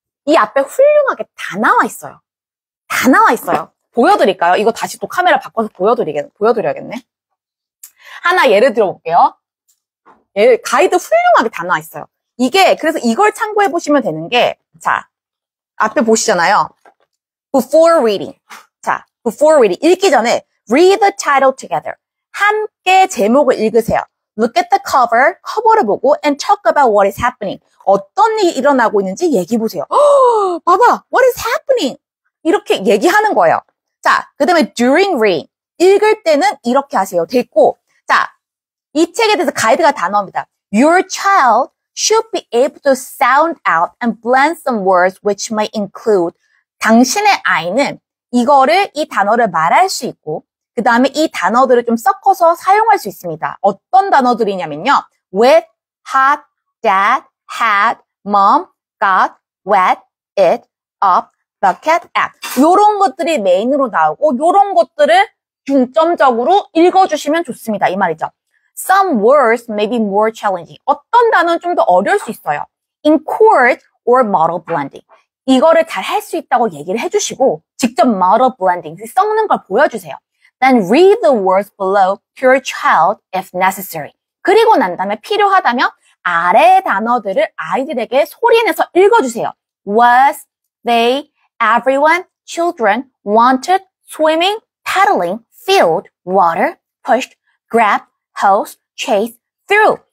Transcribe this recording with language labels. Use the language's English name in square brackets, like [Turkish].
[Korean] 이 앞에 훌륭하게 다 나와 있어요. 다 나와 있어요. 보여드릴까요? 이거 다시 또 카메라 바꿔서 보여드려야겠네. 하나 예를 들어볼게요. 가이드 훌륭하게 다 나와 있어요. 그래서 이걸 참고해 보시면 되는 게, 자, 앞에 보시잖아요. [English] Before reading. 자, before reading. [Korean] 읽기 전에 [English] read the title together. [Korean] 함께 제목을 읽으세요. [English] Look at the cover. [Korean] 커버를 보고 [English] and talk about what is happening. [Korean] 어떤 일이 일어나고 있는지 얘기해 보세요. 봐봐. [English] What is happening? [Korean] 이렇게 얘기하는 거예요. 자, 그 다음에 [English] during reading. [Korean] 읽을 때는 이렇게 하세요. 됐고. 자, 이 책에 대해서 가이드가 다 나옵니다. [English] Your child should be able to sound out and blend some words which may include. [Korean] 당신의 아이는 이 단어를 말할 수 있고 그 다음에 이 단어들을 좀 섞어서 사용할 수 있습니다. 어떤 단어들이냐면요. [English] with, hot, dad, had, mom, got, wet, it, up, bucket, at. [Korean] 요런 것들이 메인으로 나오고 요런 것들을 중점적으로 읽어주시면 좋습니다. 이 말이죠. [English] Some words may be more challenging. [Korean] 어떤 단어는 좀 더 어려울 수 있어요. [English] In court or model blending. [Korean] 이거를 잘 할 수 있다고 얘기를 해주시고 직접 model blending, 섞는 걸 보여주세요. [English] Then read the words below to your child if necessary. [Korean] 그리고 난 다음에 필요하다면 아래의 단어들을 아이들에게 소리내서 읽어주세요. [English] Was, they, everyone, children, wanted, swimming, paddling, filled, water, pushed, grabbed, hose, chase, through.